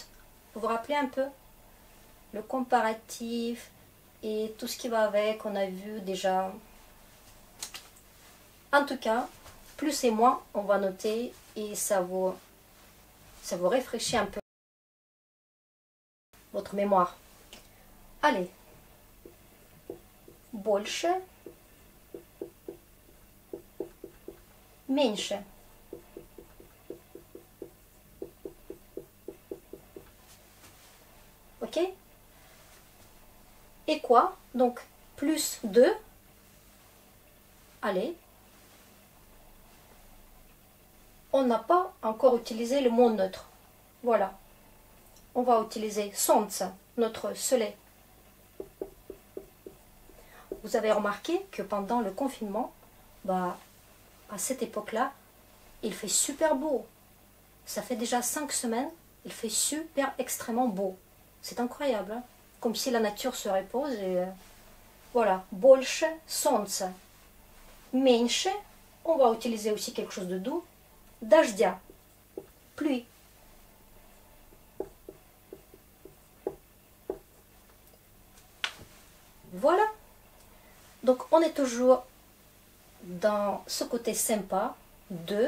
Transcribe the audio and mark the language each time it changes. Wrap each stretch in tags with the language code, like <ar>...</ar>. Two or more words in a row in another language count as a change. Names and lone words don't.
<fr>Vous vous rappelez un peu? Le comparatif et tout ce qui va avec, on a vu déjà. En tout cas, plus et moins, on va noter et ça vous rafraîchit un peu votre mémoire. Allez,</fr> <ru>больше, меньше.</ru> <fr>Ok? Et quoi? Donc, plus de. Allez. On n'a pas encore utilisé le mot neutre. Voilà. On va utiliser sonce, notre soleil. Vous avez remarqué que pendant le confinement, à cette époque-là, il fait super beau. Ça fait déjà 5 semaines, il fait super extrêmement beau. C'est incroyable, hein? Comme si la nature se repose. Et, voilà,</fr> <ru>больше солнца. Меньше,</ru> <fr>on va utiliser aussi quelque chose de doux. Дождя, pluie. Voilà. Donc on est toujours dans ce côté sympa de.</fr>